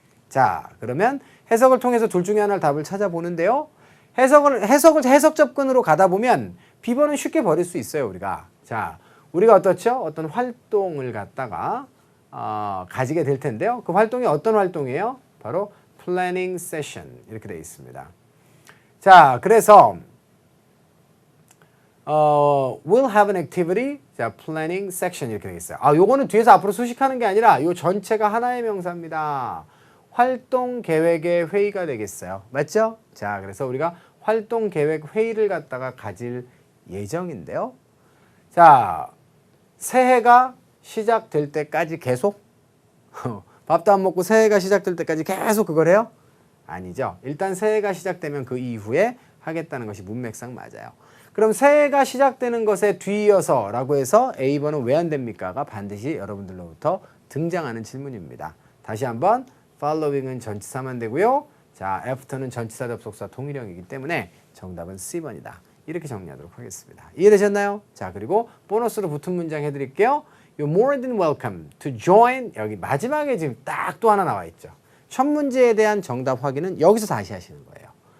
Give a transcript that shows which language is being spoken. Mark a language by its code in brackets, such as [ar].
[ko] 자, 그러면 해석을 통해서 둘 중에 하나를 답을 찾아보는데요. 해석 접근으로 가다 보면 B번은 쉽게 버릴 수 있어요, 우리가. 자, 우리가 어떻죠? 어떤 활동을 갖다가 가지게 될 텐데요. 그 활동이 어떤 활동이에요? 바로 [en] planning session [ko] 이렇게 되어 있습니다. [en] 자, 그래서 we'll have an activity. [ko] 자, [en] planning section [ko] 이렇게 되어 있어요. 요거는 뒤에서 앞으로 수식하는 게 아니라 요 전체가 하나의 명사입니다. 활동 계획의 회의가 되겠어요. 맞죠? 자, 그래서 우리가 활동 계획 회의를 갖다가 가질 예정인데요. 자, 새해가 시작될 때까지 계속 밥도 안 먹고 새해가 시작될 때까지 계속 그걸 해요? 아니죠. 일단 새해가 시작되면 그 이후에 하겠다는 것이 문맥상 맞아요. 그럼 새해가 시작되는 것에 뒤이어서 라고 해서 A번은 왜 안 됩니까가 반드시 여러분들로부터 등장하는 질문입니다. 다시 한번 following은 전치사만 되고요. 자, after는 전치사 접속사 동일형이기 때문에 정답은 C번이다. 이렇게 정리하도록 하겠습니다. 이해되셨나요? 자, 그리고 보너스로 붙은 문장 해드릴게요. [en] You're more than welcome to join. [ko] 여기 마지막에 지금 딱 또 하나 나와 있죠. 첫 문제에 대한 정답 확인은 여기서 다시 하시는 거예요.